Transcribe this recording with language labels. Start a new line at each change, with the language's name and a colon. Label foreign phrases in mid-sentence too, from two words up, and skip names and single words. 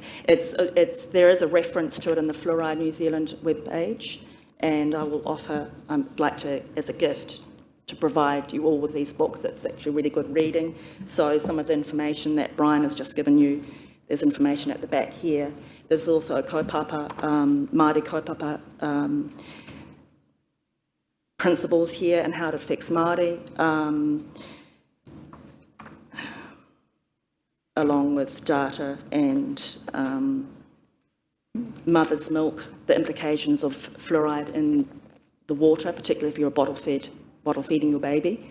English: There is a reference to it in the Fluoride New Zealand webpage, and I will offer, I'd like to, as a gift, to provide you all with these books. It's actually really good reading. So some of the information that Brian has just given you, there's information at the back here. There's also a kaupapa,
Māori: Māori kaupapa
English: principles here and how it affects Māori, along with data and mother's milk, the implications of fluoride in the water, particularly if you're bottle feeding your baby.